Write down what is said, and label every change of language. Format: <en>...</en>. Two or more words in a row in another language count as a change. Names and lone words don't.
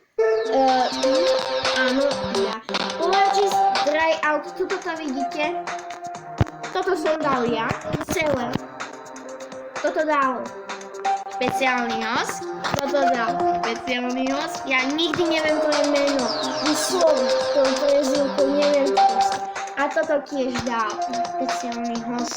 <sk>Áno, ja.</sk> <en>Polaris dry out,</en> <sk>tuto to vidíte. Toto som dal ja, celé. Toto dal špeciálny host. Toto dal špeciálny host. Ja nikdy neviem to je meno. Vysloviť to prezivku, neviem proste. A toto tiež dal špeciálny host.</sk>